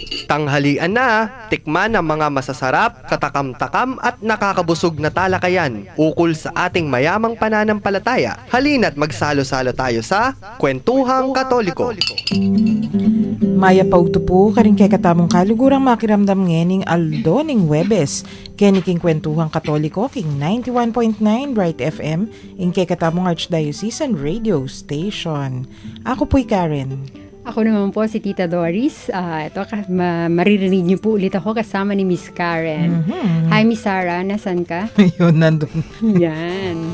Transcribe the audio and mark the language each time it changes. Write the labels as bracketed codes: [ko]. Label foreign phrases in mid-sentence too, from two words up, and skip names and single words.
[tl] Tanghalian na, tikman ang mga masasarap, katakam-takam at nakakabusog na talakayan ukol sa ating mayamang pananampalataya. Halina't magsalo-salo tayo sa Kwentuhang Katoliko. [pam] Maya pautupo karing kay katamong kalugurang makiramdam ngening Aldo ning Webes. Keniking Kwentuhang Katoliko king 91.9 Bright FM in kay katamong Archdiocesan Radio Station. [tl] Ako po'y Karen. Ako naman po si Tita Doris. Maririnig niyo po ulit ako kasama ni Miss Karen. Mm-hmm. Hi Miss Sarah, nasan ka? Ayun, nandun. Yan.